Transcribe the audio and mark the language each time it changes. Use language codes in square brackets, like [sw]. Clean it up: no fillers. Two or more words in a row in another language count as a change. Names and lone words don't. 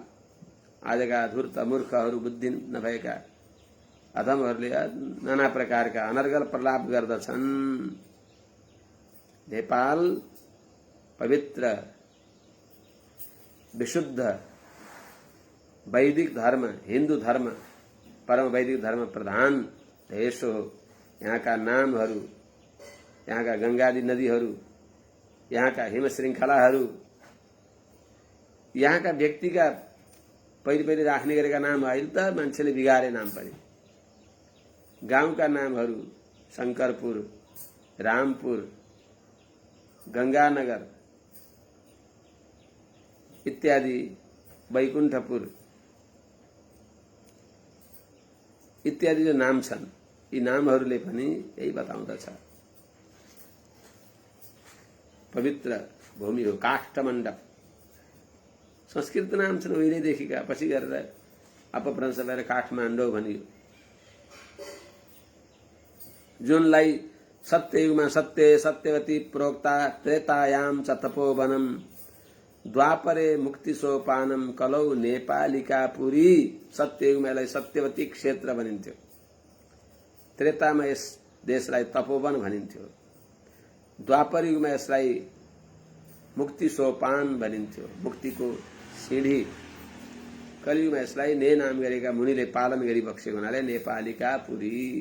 [ne] आजका धूर्त मूर्खहरू, बुद्धि नभएका अधमहरूले नाना प्रकारका अनर्गल प्रलाप गर्दछन्। नेपाल पवित्र विशुद्ध वैदिक धर्म, हिन्दू धर्म, परम वैदिक धर्म प्रधान देश हो। यहाँ का नामहरू, यहाँ का गंगादी नदीहरू, यहाँ का हिम श्रृंखलाहरू, यहाँ का व्यक्ति का पहिले राख्ने गरेका नाम अहिले त मान्छेले बिगारे नाम पनि। गाउँका नामहरू शंकरपुर, रामपुर, गंगानगर इत्यादि, वैकुण्ठपुर इत्यादि जो नाम छन्, यी नामहरूले पनि यही बताउँदछ। पवित्र भूमि हो। काष्ठमण्डप संस्कृत नाम छन् उहिलेदेखिका, पछि गरेर अपभ्रंश भएर काठमाडौँ भनियो। जुनलाई सत्ययुगमा [sa] सत्य सत्यवती प्रोक्ता, त्रेतायाम च तपोवनम, द्वापरे मुक्ति सोपानम, कलौ नेपालिका पुरी। [ne] सत्ययुगमा यसलाई सत्यवती क्षेत्र भनिन्थ्यो, त्रेतामा यस देशलाई तपोवन भनिन्थ्यो, द्वापर युगमा यसलाई मुक्ति सोपान भनिन्थ्यो, मुक्तिको सिंढी। कलियुगमा यसलाई ने नाम गरेका मुनिले पालन गरी बक्सेको हुनाले नेपालिका पुरी।